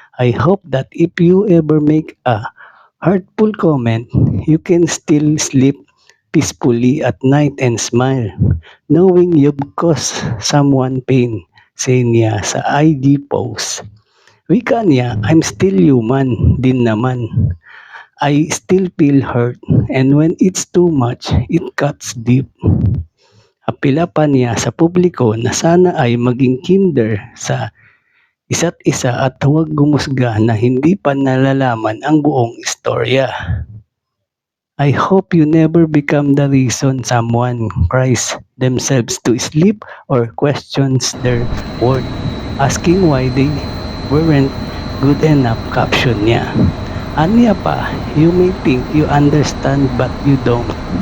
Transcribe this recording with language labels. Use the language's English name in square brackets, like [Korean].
[English] I hope that if you ever make a hurtful comment, you can still sleep peacefully at night and smile, knowing you've caused someone pain, [Filipino] say niya sa IG post. Wika niya, [English] I'm still human [Filipino] din naman. [English] I still feel hurt and when it's too much, it cuts deep. [Filipino] Apila pa niya sa publiko na sana ay maging kinder sa isa't isa at huwag gumusga na hindi pa nalalaman ang buong istorya. [English] I hope you never become the reason someone cries themselves to sleep or questions their worth, asking why they weren't good enough, [Filipino] caption niya. Aniya pa, [English] you may think you understand but you don't.